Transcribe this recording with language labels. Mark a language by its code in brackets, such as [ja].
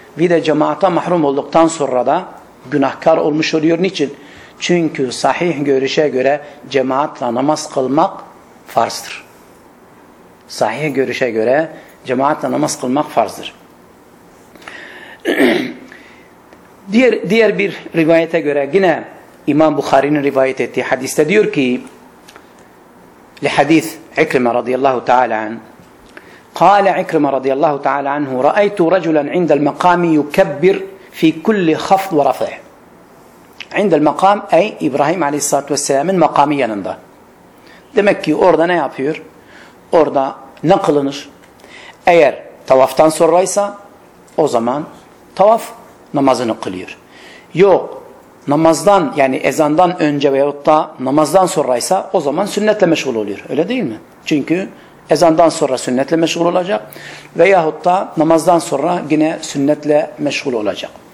[tr] Bir de cemaata mahrum olduktan sonra da günahkar olmuş oluyor. Niçin? Çünkü sahih görüşe göre cemaatle namaz kılmak farzdır. Sahih görüşe göre cemaatle namaz kılmak farzdır. Diğer bir rivayete göre yine İmam Bukhari'nin rivayet ettiği hadiste diyor ki [ar] لحديث عكرمة رضي الله تعالى عنه قال عكرمة رضي الله تعالى عنه رأيت رجلا عند المقام يكبر في كل خفض ورفع عند المقام أي إبراهيم عليه الصلاة والسلام من مقام [tr] yanında demek ki orada ne yapıyor? Orada ne kılınır? Eğer tavaftan sonraysa o zaman tavaf namazını kılıyor. Yok namazdan yani ezandan önce veyahut da namazdan sonraysa o zaman sünnetle meşgul oluyor. Öyle değil mi? Çünkü ezandan sonra sünnetle meşgul olacak veyahut da namazdan sonra yine sünnetle meşgul olacak.